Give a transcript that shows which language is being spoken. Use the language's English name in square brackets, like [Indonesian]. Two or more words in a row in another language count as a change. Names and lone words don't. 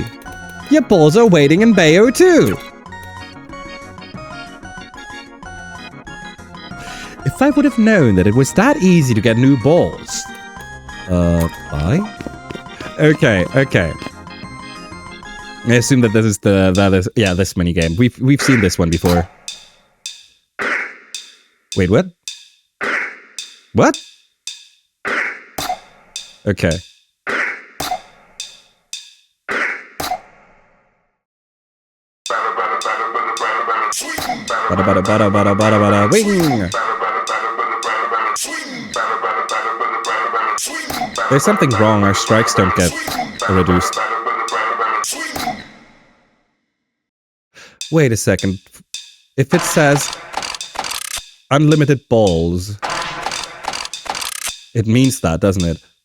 [English] Your balls are waiting in Bayo too. If I would have known that it was that easy to get new balls. Bye? Okay. I assume that this is this minigame. We've seen this one before. Wait, what? What? Okay. Bada bada bada bada bada bada wing! There's something wrong, our strikes don't get reduced. Wait a second. If it says unlimited balls, it means that, doesn't it?